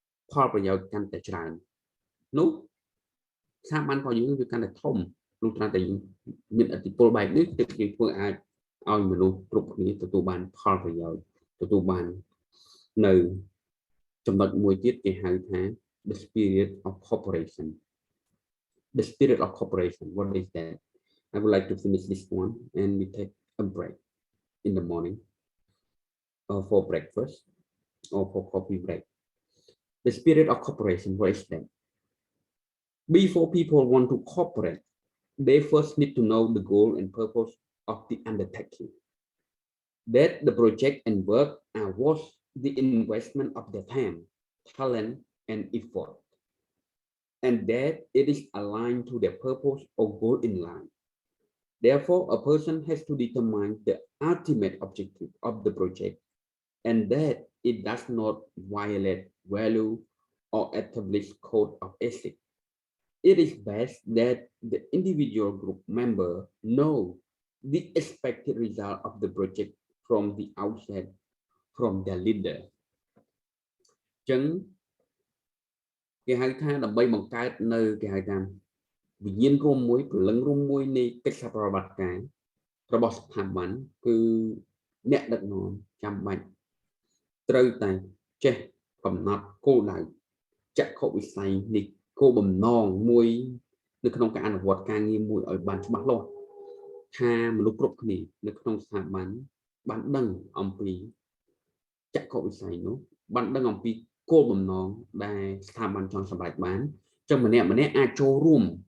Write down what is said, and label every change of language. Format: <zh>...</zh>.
<km>ផលប្រយោជន៍កាន់តែច្រើននោះស្ថាប័នរបស់យើងវាកាន់តែធំលុះត្រាតែយើងមានឥទ្ធិពលបែបនេះទើបយើងធ្វើអាចឲ្យមនុស្សគ្រប់គ្នាទទួលបានផលប្រយោជន៍ទទួលបាននៅចំណុចមួយទៀតគេហៅថា</km> <en>the spirit of cooperation. The spirit of cooperation, what is that? I would like to finish this one and we take a break in the morning for breakfast or for coffee break. The spirit of cooperation, what is that? Before people want to cooperate, they first need to know the goal and purpose of the undertaking. That the project and work are worth the investment of their time, talent, and effort, and that it is aligned to their purpose or goal in line. Therefore, a person has to determine the ultimate objective of the project and that it does not violate value or establish code of ethics. It is best that the individual group member know the expected result of the project from the outset from their leader.</en> <km>ចឹងគេហៅថាដើម្បីបង្កើតនៅគេហៅថាវិញ្ញាណរួមមួយព្រលឹងរួមមួយនៃកិច្ចសហប្រតិបត្តិការរបស់ស្ថាប័នគឺអ្នកដឹកនាំចាំបាច់ ត្រូវតែចេះកំណត់គោលដៅចក្ខុវិស័យនៃគោលបំណងមួយនៅក្នុងការអនុវត្តការងារមួយឲ្យបានច្បាស់លាស់ថាមនុស្សគ្រប់គ្នានៅក្នុងស្ថាប័នបានដឹងអំពីចក្ខុវិស័យនោះបានដឹងអំពីគោលបំណងដែលស្ថាប័នចង់សម្រេចបានចឹងម្នាក់អាចចូលរួម</km>